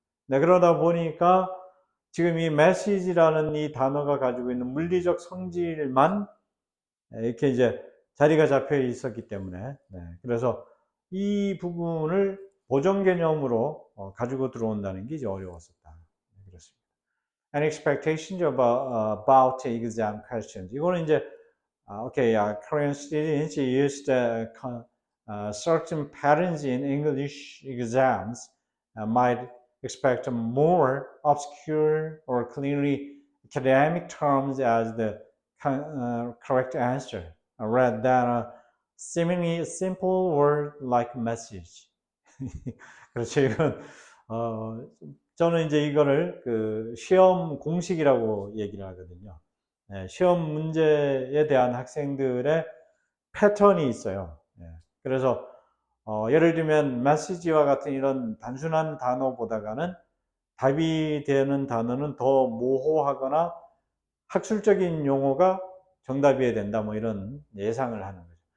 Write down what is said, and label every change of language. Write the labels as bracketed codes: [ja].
[ko] 네, 그러다 보니까 지금 이 메시지라는 이 단어가 가지고 있는 물리적 성질만 이렇게 이제 자리가 잡혀 있었기 때문에 그래서 이 부분을 보정 개념으로 가지고 들어온다는 게 이제 어려웠었다. 그렇습니다. [en] And expectations about exam questions. [ko] 이거는 이제 [en] okay, Korean students used certain patterns in English exams might expect more obscure or clearly academic terms as the correct answer, rather than a seemingly simple word like message. [ko] 그렇죠. 이건 저는 이제 이거를 그 시험 공식이라고 얘기를 하거든요. 시험 문제에 대한 학생들의 패턴이 있어요. 그래서 예를 들면 메시지와 같은 이런 단순한 단어보다가는 답이 되는 단어는 더 모호하거나 학술적인 용어가 정답이어야 된다 뭐 이런 예상을 하는 거죠.